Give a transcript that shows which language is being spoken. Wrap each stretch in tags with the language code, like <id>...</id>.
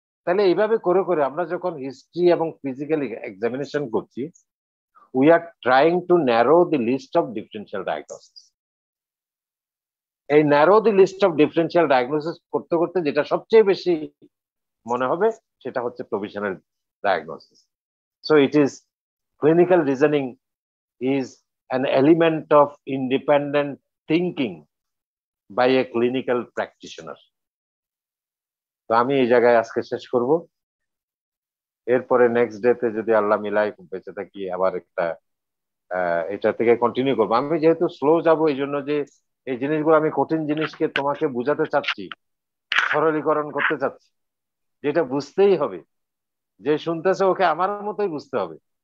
<bn>তাহলে এইভাবে করে করে আমরা যখন হিস্ট্রি এবং ফিজিক্যাল এক্সামিনেশন করছি,</bn> <en>we are trying to narrow the list of differential diagnosis.</en> <bn>এই</bn> <en>narrow the list of differential diagnosis</en> <bn>করতে করতে যেটা সবচেয়ে বেশি মনে হবে সেটা হচ্ছে provisional diagnosis.</bn> <en>So it is clinical reasoning is an element of independent thinking by a clinical practitioner.</en> <bn>তো আমি এই জায়গায় আজকে শেষ করব। এরপরে নেক্সট ডেতে যদি আল্লাহ মিলাই বেঁচে থাকি আবার একটা এটা থেকে কন্টিনিউ করবো। আমি যেহেতু স্লো যাবো এই জন্য যে এই জিনিসগুলো আমি কঠিন জিনিসকে তোমাকে বুঝাতে চাচ্ছি, সরলীকরণ করতে চাচ্ছি, যেটা বুঝতেই হবে, যে শুনতেছে ওকে আমার মতোই বুঝতে হবে।</bn>